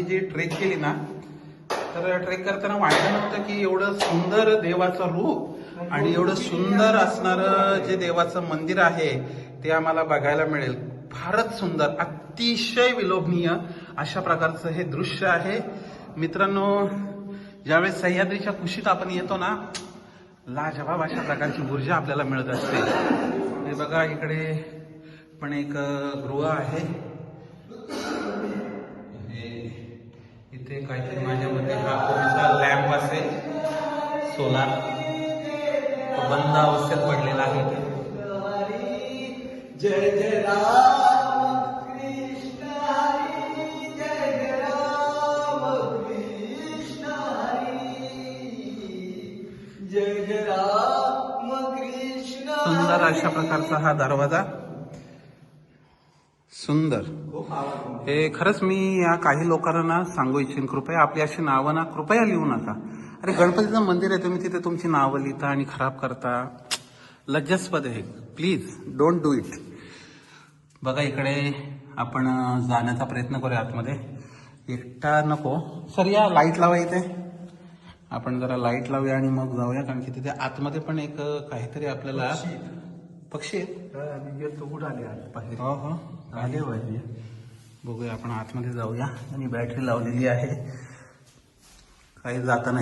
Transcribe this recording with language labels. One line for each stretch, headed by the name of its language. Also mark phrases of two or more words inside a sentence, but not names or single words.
Marathi: जी ट्रेक केली ना तर ट्रेक करताना वाटलं नव्हतं की एवढं सुंदर देवाचं रूप आणि एवढं सुंदर असणारं जे देवाचं मंदिर आहे ते आम्हाला बघायला मिळेल फारच सुंदर अतिशय विलोभनीय अशा प्रकारचं हे दृश्य आहे मित्रांनो ज्यावेळेस सह्याद्रीच्या कुशीत आपण येतो ना लाजवाब अशा प्रकारची ऊर्जा आपल्याला मिळत असते हे बघा इकडे पण एक गृह आहे इथे काहीतरी माझ्या मते हा कोणता लॅम्प असेल सोलार बंद अवस्थेत पडलेला आहे जय जय राम कृष्ण हरी जय जय राम कृष्ण हरी जय जय राम कृष्ण सुंदर अशा प्रकारचा हा दरवाजा सुंदर हे खरंच मी या काही लोकांना सांगू इच्छिन कृपया आपली अशी नावं ना कृपया लिहू नका अरे गणपतीचं मंदिर आहे तुम्ही तिथे तुमची नावं लिहिता आणि खराब करता लज्जास्पद आहे
English: please don't do it
Marathi: बघा इकडे आपण जाण्याचा प्रयत्न करूया आतमध्ये एकटा नको सर या लाईट लावा इथे आपण जरा लाईट लावूया आणि मग जाऊया कारण की तिथे आतमध्ये पण एक काहीतरी आपल्याला पक्षी हो हो आले पाहिजे बघूया आपण आतमध्ये जाऊया आणि बॅटरी लावलेली आहे काही जाताना